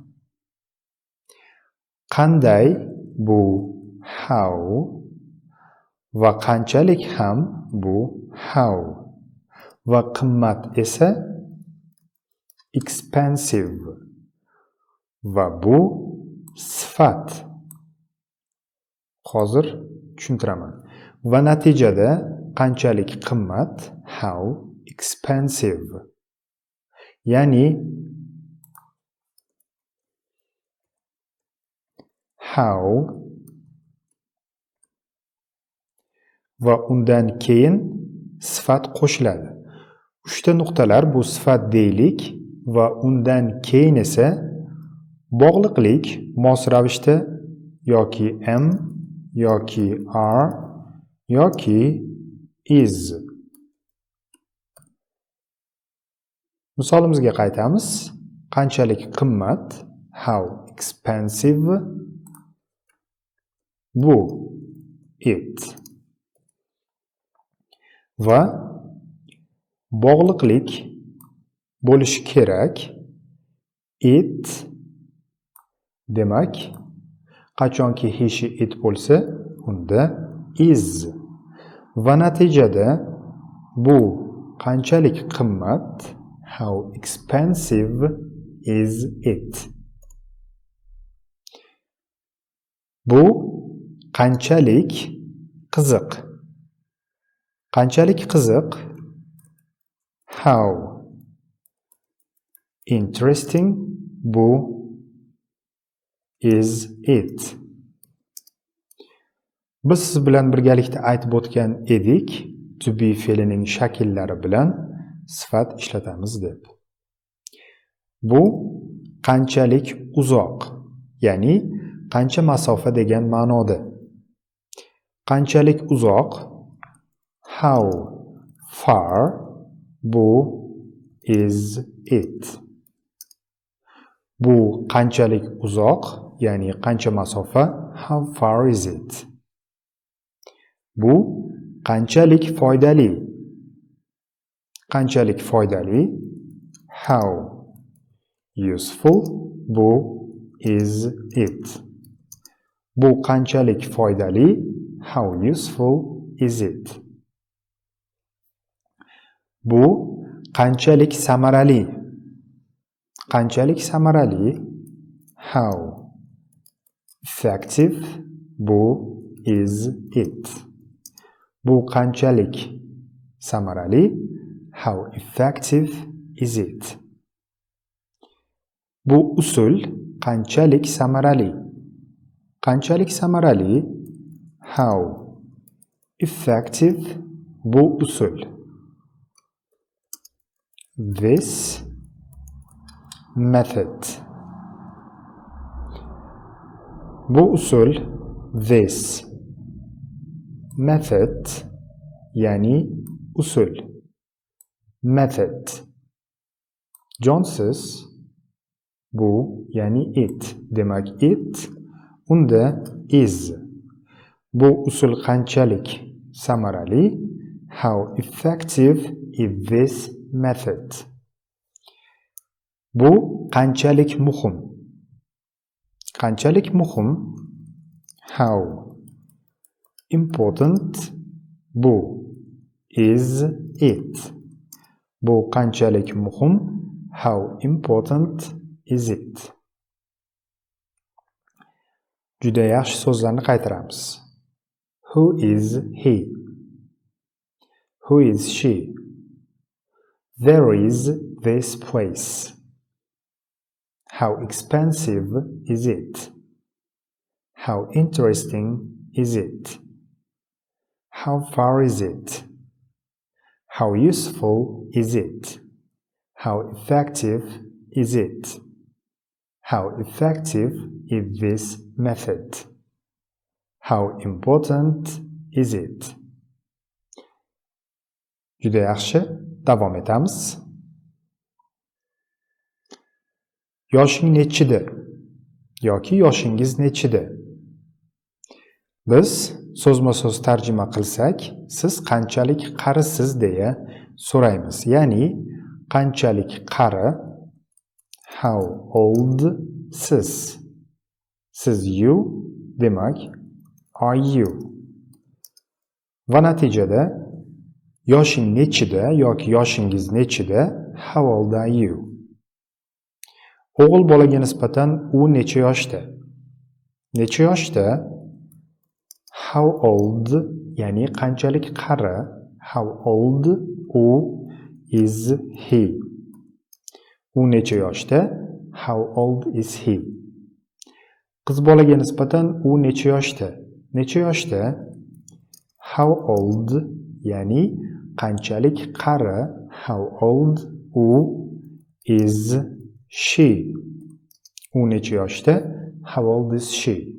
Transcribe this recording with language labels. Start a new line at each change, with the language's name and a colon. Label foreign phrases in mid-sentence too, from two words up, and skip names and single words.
Uzbek: Qanday bu how va qanchalik ham bu how va qimmat esa expensive va bu sifat. Hozir tushuntiraman. Va natijada qanchalik qimmat
English: how expensive.
Uzbek: Ya'ni how va undan keyin sifat qo'shiladi. 3 ta nuqtalar bu sifat deylik va undan keyin esa bog'liqlik mos ravishda yoki am yoki are yoki is. Misolimizga qaytamiz. Qanchalik qimmat?
English: How expensive.
Uzbek: Bu it. Va bog'liqlik bo'lishi kerak. It. Demak, qachonki
English: he, she, it
Uzbek: bo'lsa, unda is. Va natijada bu qanchalik qimmat?
English: How expensive is it?
Uzbek: Bu qanchalik qiziq? Qanchalik qiziq?
English: How interesting bu is it.
Uzbek: Biz siz bilan birgalikda aytib o'tgan edik,
English: to be
Uzbek: fe'lining shakllari bilan sifat ishlatamiz deb. Bu qanchalik uzoq, ya'ni qancha masofa degan ma'noda. Qanchalik uzoq,
English: how far, bu is it.
Uzbek: Bu qanchalik uzoq, ya'ni qancha masofa,
English: how far is it.
Uzbek: Bu qanchalik foydali. Qanchalik foydali,
English: how useful, bu is it.
Uzbek: Bu qanchalik foydali,
English: how useful is it.
Uzbek: Bu qanchalik samarali. Qanchalik samarali,
English: how effective, bu is it.
Uzbek: Bu qanchalik samarali,
English: how effective is it.
Uzbek: Bu usul qanchalik samarali. Qanchalik samarali,
English: how effective,
Uzbek: bu usul.
English: This method.
Uzbek: Bu usul,
English: this method,
Uzbek: ya'ni usul. Method. Jonsiz, bu ya'ni it. Demak it, unda is. Bu usul qanchalik samarali,
English: how effective is this method.
Uzbek: Bu qanchalik muhim. Qanchalik muhim,
English: how important, bu is it.
Uzbek: Bu qanchalik muhim,
English: how important is it.
Uzbek: Juda yaxshi so'zlarni qaytaramiz.
English: Who is he? Who is she? There is this place. How expensive is it? How interesting is it? How far is it? How useful is it? How effective is it? How effective is this method? How important is it?
Uzbek: Juda yaxshi, davom etamiz. Yoshing nechida yoki yoshingiz nechida? Biz so'zma-so'z tarjima qilsak, siz qanchalik qarisiz deya so'raymiz. Ya'ni qanchalik qari,
English: how old
Uzbek: siz. Siz you, demak
English: are you.
Uzbek: Va natijada yoshing nechida yoki yoshingiz nechida,
English: how old are you.
Uzbek: O'g'il bolaga nisbatan u necha yoshda? Necha yoshda?
English: How old,
Uzbek: ya'ni qanchalik qari,
English: how old, u is he.
Uzbek: U necha yoshda?
English: How old is he.
Uzbek: Qiz bolaga nisbatan u necha yoshda? Necha yoshda?
English: How old,
Uzbek: ya'ni qanchalik qari,
English: how old, u is she.
Uzbek: U necha yoshda?
English: How old is she.